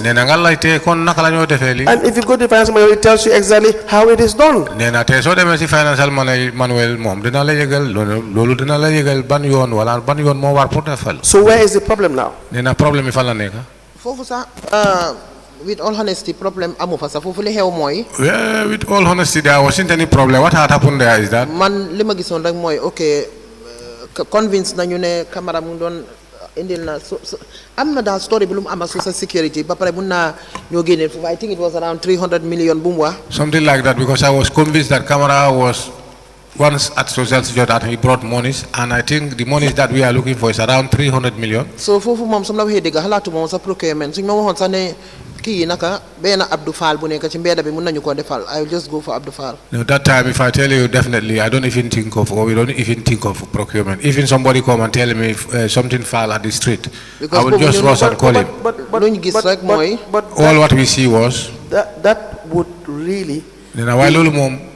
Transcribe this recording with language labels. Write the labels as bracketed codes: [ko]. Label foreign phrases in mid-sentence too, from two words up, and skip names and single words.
[en] And if you go to the financial manual, it tells you exactly how it is done. So where is the problem now? With all honesty, [wo] problem amu fa sa fofu li xew moy. [en] Yeah, with all honesty, there wasn't any problem. What had happened there is that [wo] man lima gisoon rek moy okay, convince nañu ne Kamara mu don indil na am na da story bi lu am [en] social security [wo] ba pare mun na ñoo génne fofu. [en] I think it was around 300 million [wo] bu mu wax. [en] Something like that, because I was convinced that Kamara was once at social security that he brought monies, and I think the monies that we are looking for is around 300 million. [wo] So fofu mom som la waxe dega halatu mom sa procurement suñ ma waxon sa ne ki naka ben Abdou Fall bu nek ci mbeda bi mun nañu ko defal. [en] I will just go for Abdou Fall. No, that time if I tell you, definitely I don't even think of, or we don't even think of procurement. Even somebody come and tell me something fall at the street, because I will just rush and call him. But all what we see was that would really